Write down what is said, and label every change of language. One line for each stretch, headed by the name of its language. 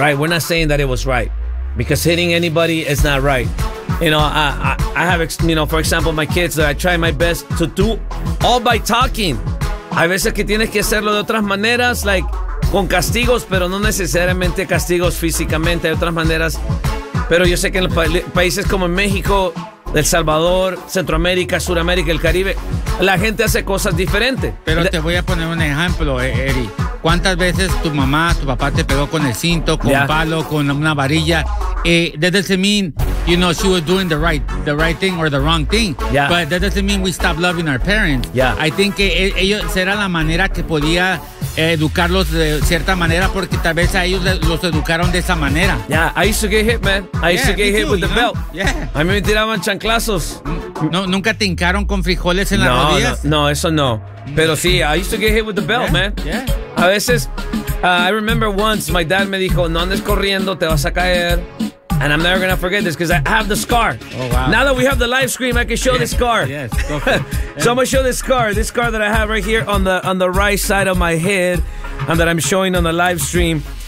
English: Right, we're not saying that it was right. Because hitting anybody is not right. You know, I have, you know, for example, my kids that I try my best to do all by talking.
Spanish: Hay veces que tienes que hacerlo de otras maneras, like con castigos, pero no necesariamente castigos físicamente, hay otras maneras. Pero yo sé que en países como en México, El Salvador, Centroamérica, Suramérica, el Caribe, la gente hace cosas diferentes. Pero te voy a poner un ejemplo, Eri. ¿Cuántas veces tu mamá, tu papá te pegó con el cinto, con un palo, con una varilla?
English: That doesn't mean, you know, she was doing the right thing or the wrong thing. Yeah. But that doesn't mean we stop loving our parents. Yeah. I think
Spanish: ellos era la manera que podía educarlos de cierta manera, porque tal vez a ellos los educaron de esa manera.
English: Yeah, I used to get hit, man. I used to get hit with the belt. Yeah.
Spanish: A mí me tiraban chanclazos. No, ¿nunca te hincaron con frijoles en las rodillas? No, eso no. Pero sí,
English: I used to get hit with the belt, man. Yeah.
Spanish: A veces,
English: I remember once my dad
Spanish: me dijo, no andes corriendo, te vas a caer.
English: And I'm never going to forget this because I have the scar. Oh, wow. Now that we have the live stream, I can show the scar. Yes. So I'm going to show this scar. This scar that I have right here on the right side of my head and that I'm showing on the live stream.